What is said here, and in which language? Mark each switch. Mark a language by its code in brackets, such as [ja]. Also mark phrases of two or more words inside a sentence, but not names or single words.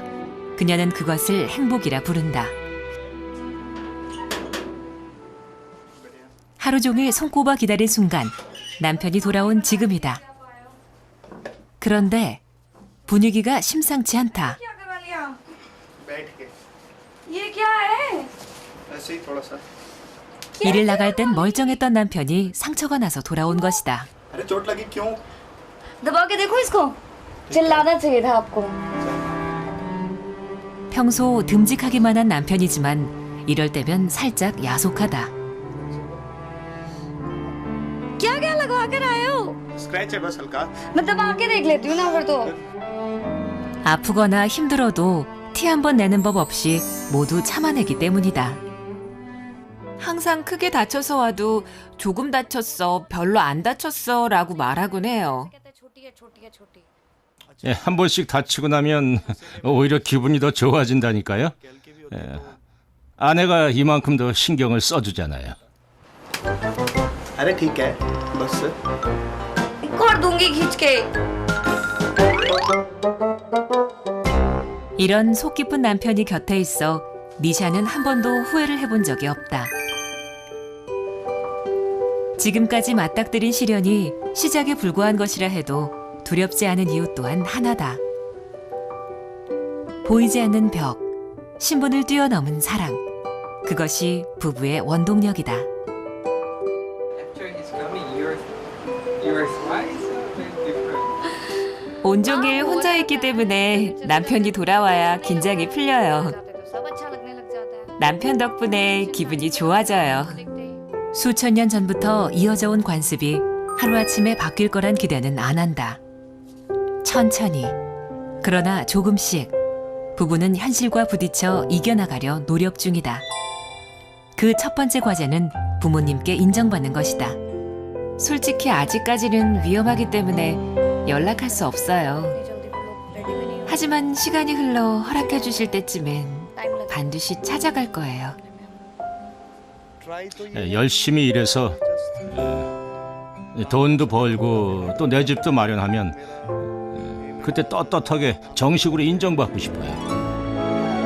[ko] 그녀는 그것을 행복이라 부른다. 하루 종일 손꼽아 기다린 순간 남편이 돌아온 지금이다. 그런데 분위기가 심상치 않다. 일을 나갈 땐 멀쩡했던 남편이 상처가 나서 돌아온 것이다. [hi] दबा के देखो इसको चिल्लाना चाहिए था आपको [ko] 평소 듬직하기만 한 남편이지만 이럴 때면 살짝 야속하다. [hi] क्या क्या लगवा कर आए हो स्क्रैच है बस हल्का मैं दबा के देख लेती हूँ ना फिर तो [ko] 아프거나 힘들어도 티 한 번 내는 법 없이 모두 참아내기 때문이다. 항상 크게 다쳐서 와도 조금 다쳤어, 별로 안 다쳤어 라고 말하곤 해요. [hi] छोटी है छोटी है छोटी [ko] 예, 한 번씩 다치고 나면 오히려 기분이 더 좋아진다니까요. 예, 아내가 이만큼 더 신경을 써주잖아요. [hi] अरे ठीक है बस एक और दूंगी खींच के [ko] 이런 속 깊은 남편이 곁에 있어 니샤는 한 번도 후회를 해본 적이 없다. 지금까지 맞닥뜨린 시련이 시작에 불과한 것이라 해도 두렵지 않은 이유 또한 하나다. 보이지 않는 벽, 신분을 뛰어넘은 사랑. 그것이 부부의 원동력이다. 온종일 혼자 있기 때문에 남편이 돌아와야 긴장이 풀려요. [hi] सब अच्छा लगने लग जाता है [ko] 남편 덕분에 기분이 좋아져요. 수천 년 전부터 이어져 온 관습이 하루아침에 바뀔 거란 기대는 안 한다. 천천히, 그러나 조금씩 부부는 현실과 부딪혀 이겨나가려 노력 중이다. 그 첫 번째 과제는 부모님께 인정받는 것이다. 솔직히 아직까지는 위험하기 때문에 연락할 수 없어요. [hi] जल्दी वो लोग रेडी भी नहीं [ko] 하지만 시간이 흘러 허락해 주실 때쯤엔 반드시 찾아갈 거예요. 예, 열심히 일해서 돈도 벌고 또 내 집도 마련하면 그때 떳떳하게 정식으로 인정받고 싶어요.